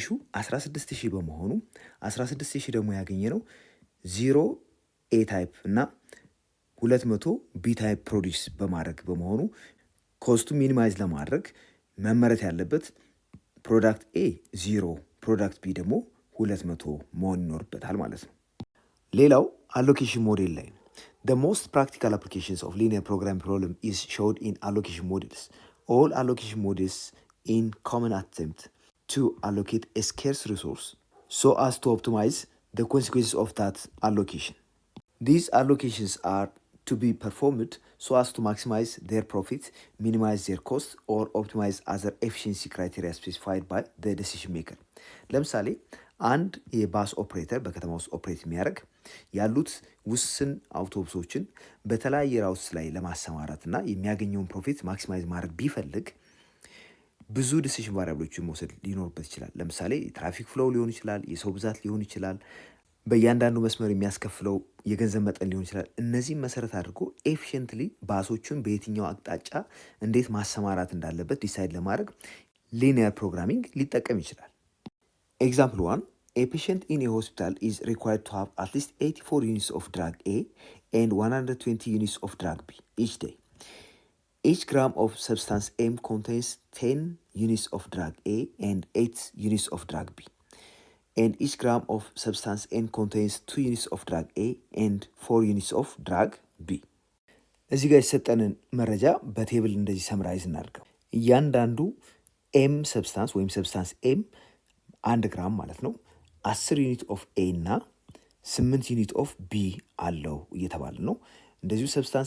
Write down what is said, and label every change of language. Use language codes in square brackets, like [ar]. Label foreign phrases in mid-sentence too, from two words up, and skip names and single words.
[am] 16000 በመሆኑ 16000 ደግሞ ያገኘ ነው 0 ኤ ታይፕ እና 200 ቢ ታይፕ ፕሮዲስ በማድረግ በመሆኑ ኮስቱ ሚኒማይዝ ለማድረግ መመረት ያለበት ፕሮዳክት ኤ 0 ፕሮዳክት ቢ ደግሞ 200 መሆን ይኖርበታል ማለት ነው። ሌላው አሎኬሽን ሞዴል ላይ ነው። [en] The most practical applications of linear programming problem is showed in allocation models. All allocation models in common attempt to allocate a scarce resource so as to optimize the consequences of that allocation. These allocations are to be performed so as to maximize their profit, minimize their cost, or optimize other efficiency criteria specified by the decision maker. [am] ለምሳሌ አንድ የባስ ኦፕሬተር በከተማ ውስጥ ኦፕሬት የሚያደርግ ያሉት ውስን አውቶቡሶችን በተለያየ ራውትስ ላይ ለማሰማራት እና የሚያገኘውን ፕሮፊት ማክሲማይዝ ማድረግ ቢፈልግ ብዙ ዲሲዥን ቫሪያብሎችን መውሰድ ሊኖርበት ይችላል። ለምሳሌ [en] traffic flow [am] ሊሆን ይችላል፣ የሰው ብዛት ሊሆን ይችላል፣ በእያንዳንዱ መስመር የሚያስከፍለው የገንዘብ መጠን ሊሆን ይችላል። እነዚህም መሰረት አድርጎ ኤፊሽንትሊ ባሶቹን በየትኛው አቅጣጫ እንዴት ማሰማራት እንዳለበት ዲሳይድ ለማድረግ [en] linear programming [am] ሊጠቀም ይችላል። ኤግዛምፕል 1 [en] A patient in a hospital is required to have at least 84 units of drug A and 120 units of drug B each day. Each gram of substance M contains 10 units of drug A and 8 units of drug B. And each gram of substance N contains 2 units of drug A and 4 units of drug B. [am] እዚህ ጋር የሰጠንን መረጃ በቴብል እንደዚህ ሰምራይዝ እናድርገው። እያንዳንዱ ኤም ሰብስታንስ ወይም ሰብስታንስ ኤም 1 ግራም ማለት ነው 10 [en] unit of A [am] እና 8 [en] unit of B [am] አለው እየተባለ ነው። እንደዚሁ ሰብስታንስ